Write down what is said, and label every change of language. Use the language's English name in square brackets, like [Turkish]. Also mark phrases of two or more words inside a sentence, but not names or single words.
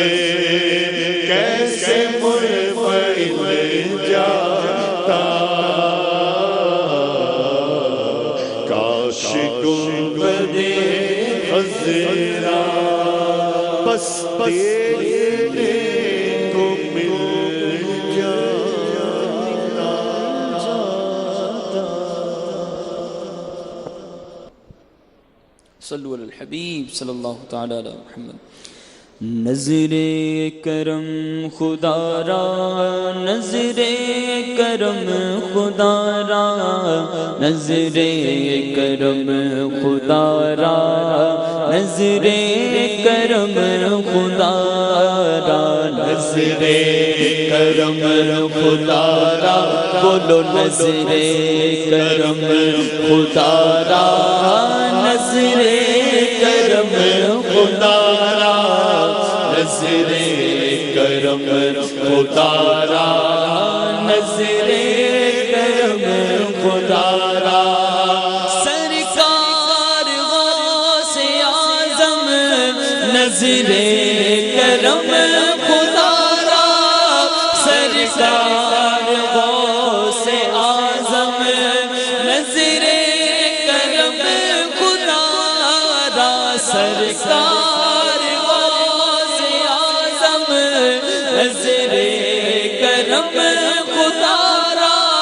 [Urdu] کیسے منفعل جاتا کاش گنبد خضرا بس دیکھنے کو مل جاتا [Arabic] صلو علی الحبیب صلی اللہ تعالی علی محمد [Persian] نظر کرم خدا را نظر کرم خدا را نظر کرم خدا را نظر کرم خدا را، نظر کرم خدا را، بولو نظر کرم خدا را، نظر کرم خدا را، نظر کرم خدا را، نظر کرم خدا را، سرکار غوث اعظم نظر کرم خدا را، سرکار غوث اعظم نظر کرم خدا را، سرکار غوث اعظم نظر کرم خدا را،